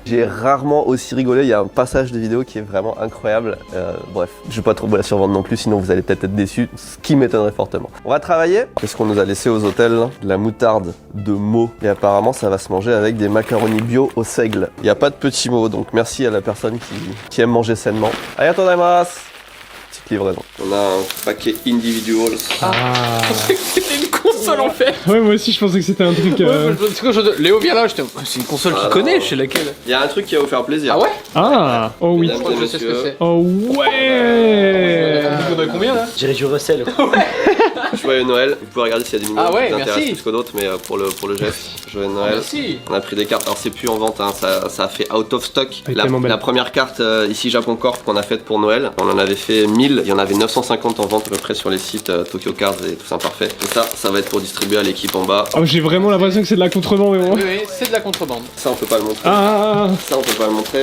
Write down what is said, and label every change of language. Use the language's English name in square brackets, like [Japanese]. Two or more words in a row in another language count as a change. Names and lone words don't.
[French] J'ai rarement aussi rigolé. Il y a un passage de vidéo qui est vraiment incroyable. Bref, je vais pas trop vous la survendre non plus, sinon vous allez peut-être être déçus, ce qui m'étonnerait fortement. On va travailler. Qu'est-ce qu'on nous a laissé aux hôtels? De la moutarde de Meaux. Et apparemment, ça va se manger avec des macaronis bio au seigle. Il n'y a pas de petits mots, donc merci à la personne qui aime manger sainement. [Japanese] ありがとうございます. [French] Petite livraison. On a un paquet individuals. C'était une console en fait. Ouais, moi aussi je pensais que c'était un truc. C'est quoi, Léo vient là, c'est une console qu'il connaît, je sais laquelle. Il y a un truc qui va vous faire plaisir. Ah ouais? Ah, oh oui. Mesdames et Je sais ce que messieurs, c'est. Oh ouais. On a combien là? J'irai du Russell. Joyeux Noël. Vous pouvez regarder s'il y a des numéros Ah ouais, qui vous intéressent merci. plus que d'autres, mais pour le geste, joyeux Noël. Merci. On a pris des cartes, alors c'est plus en vente, hein, ça a fait [English] out of stock. [French] Elle est tellement belle. La première carte ici Japon Corp qu'on a faite pour Noël, on en avait fait 1000, il y en avait 950 en vente à peu près sur les sites Tokyo Cards et tout ça parfait. Et ça va être pour distribuer à l'équipe en bas. Oh, j'ai vraiment l'impression que c'est de la contrebande, mais bon. Oui, oui, c'est de la contrebande. Ça on peut pas le montrer. Ah, Ça on peut pas le montrer.